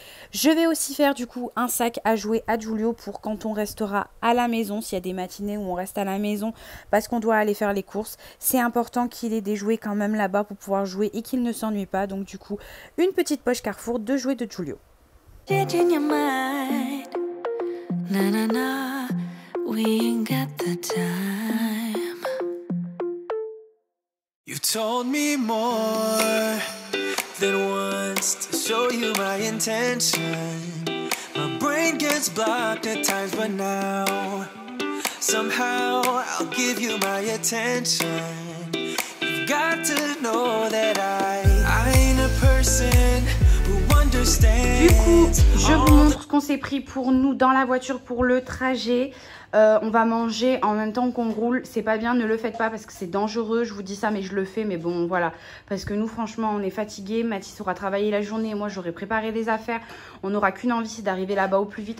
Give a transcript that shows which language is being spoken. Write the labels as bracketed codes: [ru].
[fr] Je vais aussi faire du coup un sac à jouets à Giulio pour quand on restera à la maison. S'il y a des matinées où on reste à la maison parce qu'on doit aller faire les courses. C'est important qu'il ait des jouets quand même là-bas pour pouvoir jouer et qu'il ne s'ennuie pas. Donc du coup, une petite poche Carrefour de jouets de Giulio. [en] In your mind, na na na, we ain't got the time. You told me more than once to show you my intention. My brain gets blocked at times, but now somehow I'll give you my attention. You've got to know that I ain't a person. [fr] Du coup, je vous montre ce qu'on s'est pris pour nous dans la voiture pour le trajet. On va manger en même temps qu'on roule. C'est pas bien, ne le faites pas parce que c'est dangereux. Je vous dis ça, mais je le fais. Mais bon, voilà. Parce que nous, franchement, on est fatigués. Mathis aura travaillé la journée. Moi, j'aurais préparé des affaires. On n'aura qu'une envie, c'est d'arriver là-bas au plus vite.